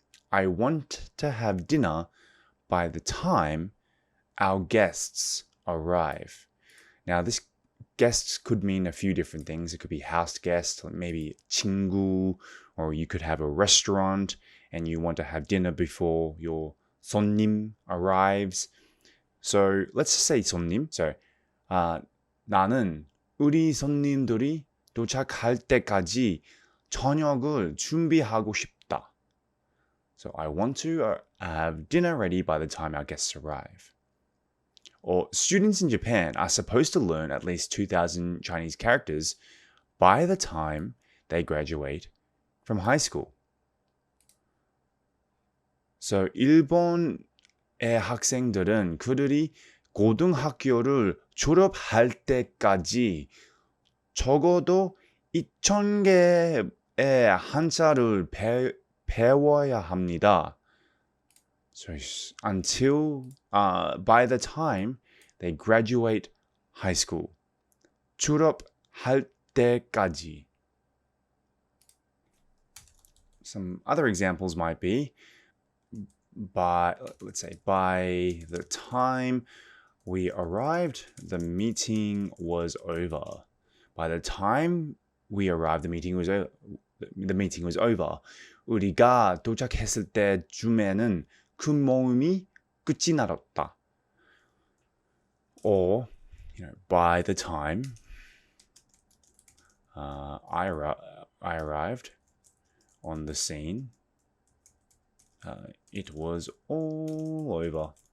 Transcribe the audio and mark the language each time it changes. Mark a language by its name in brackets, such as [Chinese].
[English] I want to have dinner by the time our guests arrive. Now, this guests could mean a few different things. It could be house guest, maybe 친구, or you could have a restaurant and you want to have dinner before your 손님 arrives. So let's say 손님. [Korean] So 나는 우리 손님들이 도착할 때까지 저녁을 준비하고 싶다. [English] So I want to have dinner ready by the time our guests arrive. Or students in Japan are supposed to learn at least 2,000 Chinese characters by the time they graduate from high school. [Korean] So 일본의 학생들은 그들이 고등학교를 졸업할 때까지 적어도 2,000개의 한자를 배워야 합니다. [English] So until by the time they graduate high school, [Korean] 졸업할 때까지. [English] Some other examples might be by the time we arrived, the meeting was over. By the time we arrived, the meeting was over. [Korean] 우리가 도착했을 때쯤에는 그 모임이 끝이 났다. [English] Or, by the time I arrived on the scene, it was all over.